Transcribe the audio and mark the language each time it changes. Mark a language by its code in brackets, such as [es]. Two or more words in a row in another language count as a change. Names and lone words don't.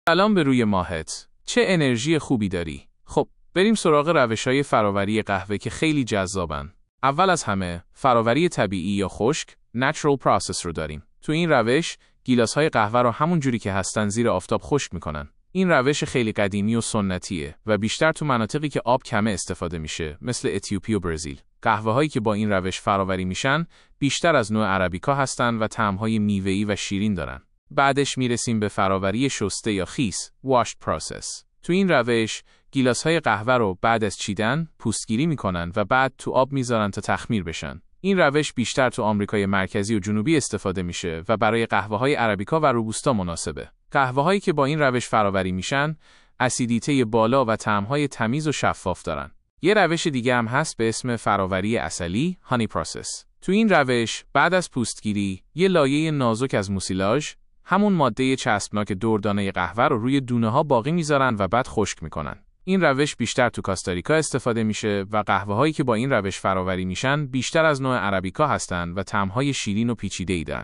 [fa] سلام به روی ماهت. چه انرژی خوبی داری. خب، بریم سراغ روش‌های فراوری قهوه که خیلی جذابن. اول از همه، فراوری طبیعی یا خشک، [en] natural process [fa] رو داریم. تو این روش، گیلاس‌های قهوه رو همون جوری که هستن زیر آفتاب خشک می‌کنن. این روش خیلی قدیمی و سنتیه و بیشتر تو مناطقی که آب کمه استفاده میشه، مثل اتیوپی و برزیل. قهوه‌هایی که با این روش فراوری میشن، بیشتر از نوع عربیکا هستن و طعم‌های میوه‌ای و شیرین دارن. بعدش میرسیم به فراوری شسته یا خیس، [en] washed process. [fa] تو این روش، گیلاس‌های قهوه رو بعد از چیدن، پوستگیری میکنن و بعد تو آب میذارن تا تخمیر بشن. این روش بیشتر تو آمریکای مرکزی و جنوبی استفاده میشه و برای قهوه‌های عربیکا و روبوستا مناسبه. قهوه‌هایی که با این روش فراوری میشن، اسیدیته بالا و طعم‌های تمیز و شفاف دارن. یه روش دیگه هم هست به اسم فراوری عسلی، [en] honey process. [fa] تو این روش، بعد از پوستگیری، یه لایه نازک از موسیلاژ، همون ماده چسبناک دردانه قهوه رو روی دونه‌ها باقی میذارن و بعد خشک میکنن. این روش بیشتر تو کاستاریکا استفاده میشه و قهوه‌هایی که با این روش فراوری میشن بیشتر از نوع عربیکا هستن و طعم‌های شیرین و پیچیده‌ای دارن.